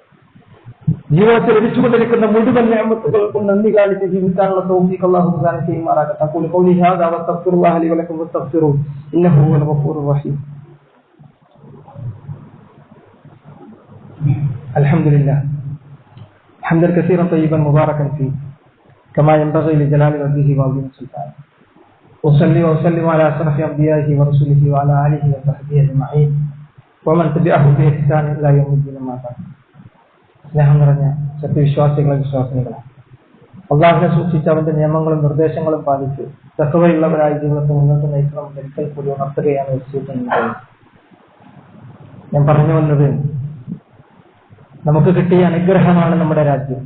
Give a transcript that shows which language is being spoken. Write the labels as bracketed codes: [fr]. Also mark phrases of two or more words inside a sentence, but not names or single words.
[ml] ജീവിതത്തിൽ ലഭിച്ചുകൊണ്ടിരിക്കുന്ന മുഴുവൻ നിഅമത്തുകൾക്കും നന്ദി കാണിച്ച് ജീവിക്കാനുള്ള തൗഫീഖ് [ar] الله تعالى [ml] ചെയ്യുമാറാകട്ടെ. [ar] أقول قولي هذا وأستغفر الله لي ولكم واستغفروه إنه هو الغفور الرحيم. الحمد لله حمدا كثيرا طيبا مباركا فيه كما ينبغي لجلال وجهه وعظيم سلطانه. أصلي وأسلم على أشرف أنبيائه ورسله وعلى آله وصحبه أجمعين ومن تبعهم بإحسان إلى يوم الدين. ما بعد. [ml] സ്നേഹം നിറഞ്ഞ സത്യവിശ്വാസികളെ, വിശ്വാസികളെ, അല്ലാഹുവിനെ സൂക്ഷിച്ച് അവന്റെ നിയമങ്ങളും നിർദ്ദേശങ്ങളും പാലിച്ച് തഖ്വയുള്ളവരായി ജീവിതത്തെ മുന്നോട്ട് നയിക്കണം ഒരിക്കൽ കൂടി ഉണർത്തുകയാണ് വസിയത്ത്. ഞാൻ പറഞ്ഞു വന്നത്, നമുക്ക് കിട്ടിയ അനുഗ്രഹമാണ് നമ്മുടെ രാജ്യം.